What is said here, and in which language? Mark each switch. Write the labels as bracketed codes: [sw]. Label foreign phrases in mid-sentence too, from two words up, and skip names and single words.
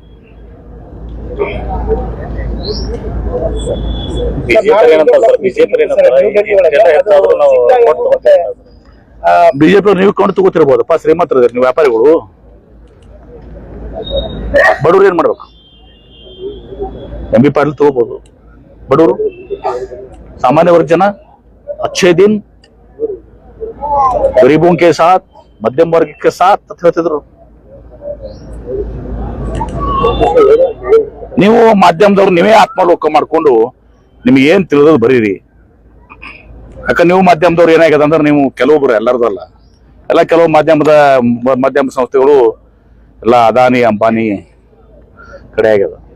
[kn] ಬಿಜೆಪಿ ನೀವು ಕೊಂಡು ತಗೋತಿರ್ಬೋದಪ್ಪ, ಶ್ರೀಮಂತರಿದ್ರೆ ನೀವು ವ್ಯಾಪಾರಿಗಳು. ಬಡವ್ರು ಏನ್ ಮಾಡ್ಬೇಕು? MB ಪಾಟೀಲ್ ತಗೋಬಹುದು, ಬಡವರು ಸಾಮಾನ್ಯ ವರ್ಗ ಜನ [hi] अच्छे दिन गरीबों के साथ, मध्यम वर्ग के साथ [kn] ಅಂತ ಹೇಳ್ತಿದ್ರು. ನೀವು ಮಾಧ್ಯಮದವ್ರು ನೀವೇ ಆತ್ಮಾವಲೋಕ ಮಾಡ್ಕೊಂಡು ನಿಮ್ಗೆ ಏನ್ ತಿಳಿದದು ಬರೀರಿ. ಯಾಕಂದ್ರೆ ನೀವು ಮಾಧ್ಯಮದವ್ರು ಏನಾಗ್ಯದ ಅಂದ್ರೆ, ನೀವು ಕೆಲವೊಬ್ರು, ಎಲ್ಲರದಲ್ಲ, ಎಲ್ಲ ಕೆಲವು ಮಾಧ್ಯಮ ಸಂಸ್ಥೆಗಳು ಎಲ್ಲ ಅದಾನಿ ಅಂಬಾನಿ ಕಡೆ ಆಗ್ಯದ.